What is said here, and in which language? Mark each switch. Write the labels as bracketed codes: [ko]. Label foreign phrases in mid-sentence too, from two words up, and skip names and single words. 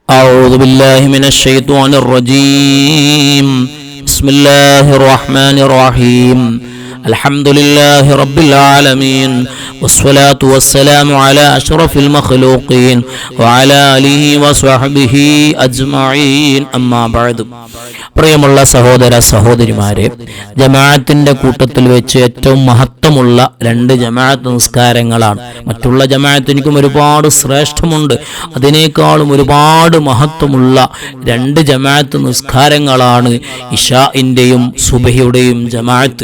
[ar] أعوذ بالله من الشيطان الرجيم. بسم الله الرحمن الرحيم. الحمد لله رب العالمين والصلاة والسلام على أشرف المخلوقين وعلى آله وصحبه أجمعين. أما بعد. [ml] പ്രിയമുള്ള സഹോദര സഹോദരിമാരെ, ജമാഅത്തിന്റെ കൂട്ടത്തിൽ വെച്ച് ഏറ്റവും മഹത്വമുള്ള രണ്ട് ജമാഅത്ത് നിസ്കാരങ്ങളാണ്. മറ്റുള്ള ജമാഅത്തിനും ഒരുപാട് ശ്രേഷ്ഠമുണ്ട്, അതിനേക്കാളും ഒരുപാട് മഹത്വമുള്ള രണ്ട് ജമാഅത്ത് നിസ്കാരങ്ങളാണ് ഇശാഇന്റെയും സുബഹിയുടെയും ജമാഅത്ത്.